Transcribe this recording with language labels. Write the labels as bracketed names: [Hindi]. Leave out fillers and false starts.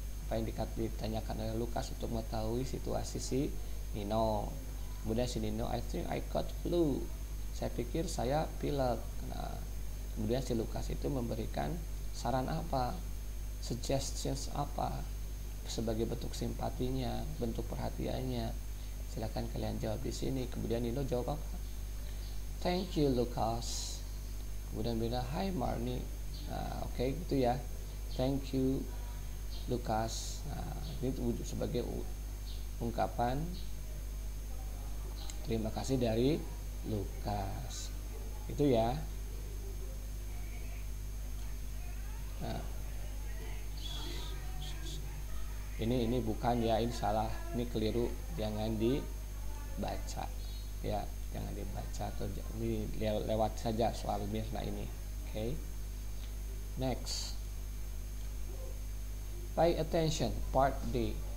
[Indonesian] Apa yang ditanyakan oleh Lukas untuk mengetahui situasi si Nino. Kemudian si Nino, [English] I think I got flu. [Indonesian] Saya pikir saya pilek. Nah, kemudian si Lukas itu memberikan saran apa? Suggestions apa? Sebagai bentuk simpatinya, bentuk perhatiannya. Silakan kalian jawab di sini. Kemudian Nino jawab apa? [English] Thank you Lukas. [Indonesian] Kemudian bilang, [English] Hi Marni. [Indonesian] Nah, oke, gitu ya. [English] Thank you Lukas. [Indonesian] Nah, ini sebagai ungkapan terima kasih dari Lukas. Itu ya. Nah, ini bukan ya, ini salah, ini keliru, jangan dibaca ya, jangan dibaca atau ini lewat saja soal Mirna ini. [English] Okay. Next, pay attention, part D.